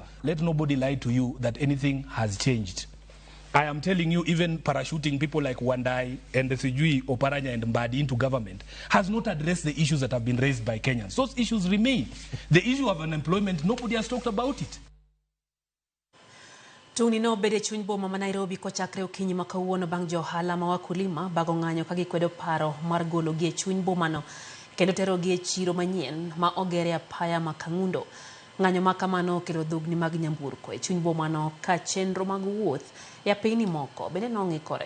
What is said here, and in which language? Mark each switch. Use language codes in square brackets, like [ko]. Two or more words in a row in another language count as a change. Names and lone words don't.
[en] Let nobody lie to you that anything has changed. I am telling you, even parachuting people like Wandai and the Sijui, Oparanya and Mbadi into government has not addressed the issues that have been raised by Kenyans. Those issues remain. The issue of unemployment, nobody has talked about it. [luo] Tuni no bede chuny boma ma Nairobi ko chakre okinyi ma kawuono bang' jo ohala ma wakulima bago ng'anyo ka gikwedo paro mar golo gi e chuny boma no kendo tero gi e chiro manyien ma ogere apaya ma Kangundo. Ng'anyo ma kamano okelo dhugni mag nyamburko e chuny boma no ka chenro mag wuoth e apeyni moko bende nong'ikore.